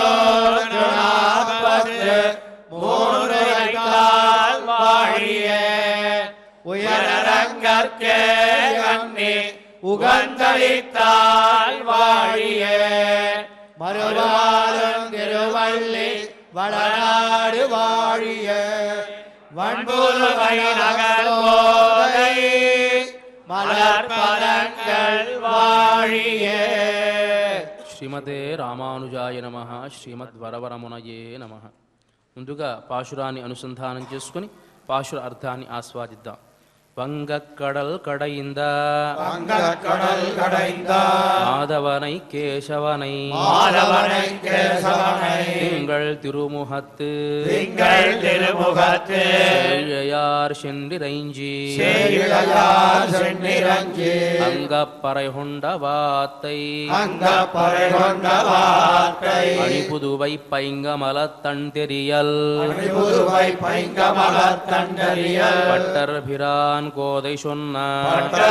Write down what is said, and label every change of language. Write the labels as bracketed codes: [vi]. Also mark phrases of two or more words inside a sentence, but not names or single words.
[ta] 43 வாழிய உயரங்கற்கே அன்னி உகந்தளித்தால் வாழிய மறுவாரும் திருவள்ளி வளநாடு வாழிய வன்புலுவை நகர் போதை மலர்பதங்கள் வாழிய. [sa] శ్రీమతే రామానుజాయ నమః. శ్రీమద్ వరవరమునయే నమః. [te] ముందుగా పాశురాన్ని అనుసంధానం చేసుకుని పాశుర అర్థాన్ని ఆస్వాదిద్దాం. [ta] வங்கக்கடல் கடைந்த மாதவனை கேசவனை திங்கள் திருமுகத்து செழியார் சென்றிரைஞ்சி அங்கப்பறை கொண்ட வாத்தை அணிபுதுவை பைங்கமல தன் தெரியல் பட்டர் பிரான் கோதை சொன்னார்